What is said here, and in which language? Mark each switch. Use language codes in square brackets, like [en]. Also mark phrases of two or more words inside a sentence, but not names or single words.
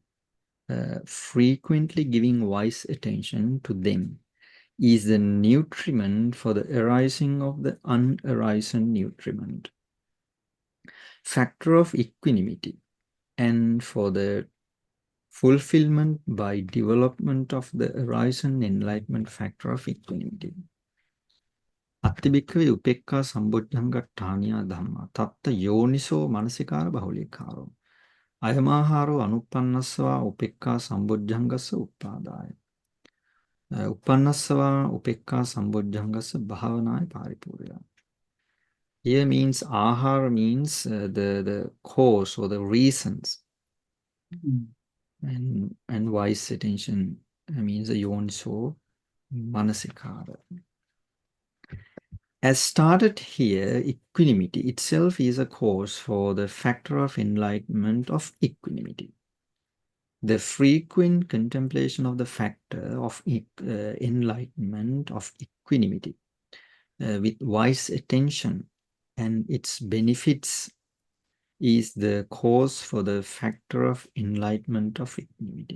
[en] Frequently giving wise attention to them is the nutriment for the arising of the unarisen nutriment. Factor of equanimity, and for the fulfillment by development of the arisen enlightenment factor of equanimity. [pi] අත්තිබික්කවේ උපෙක්ඛා සම්බොජ්ජංගට්ඨානියා ධම්මා තත්ත යෝනිසෝ මනසිකාර බහුලීකාරෝ අයමාහාරෝ අනුප්පන්නස්සවා උපෙක්ඛා සම්බොජ්ජංගස්ස උප්පාදාය uppannasava upekka sambojjhangasa bhavanaya paripurya. [en] Here means ahara means the cause or the reasons, and wise attention means the [pi] yoniso manasikara. [en] As started here, equanimity itself is a cause for the factor of enlightenment of equanimity. The frequent contemplation of the factor of enlightenment of equanimity with wise attention and its benefits is the cause for the factor of enlightenment of equanimity.